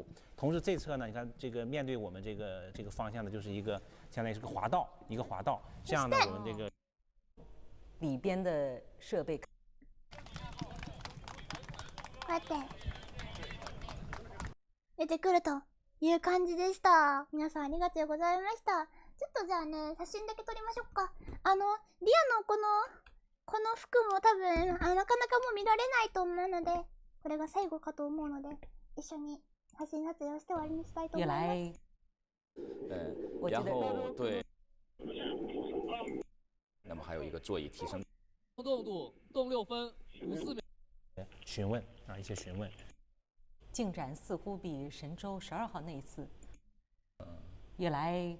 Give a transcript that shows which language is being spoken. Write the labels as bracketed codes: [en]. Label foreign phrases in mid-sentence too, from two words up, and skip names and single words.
[zh] 同时这侧呢，你看这个面对我们这个方向的，就是一个相当于是个滑道，这样呢，我们这个里边的设备。 [ja] こうやって出てくるという感じでした。皆さんありがとうございました。ちょっとじゃあね、写真だけ撮りましょうか。リアのこの服も多分なかなかもう見られないと思うので、これが最後かと思うので、一緒に写真撮影をして終わりにしたいと思います。 [zh] 然后对，那么还有一个座椅提升。动度动6分54秒。询问啊，一些询问，进展似乎比神舟12号那一次，也来，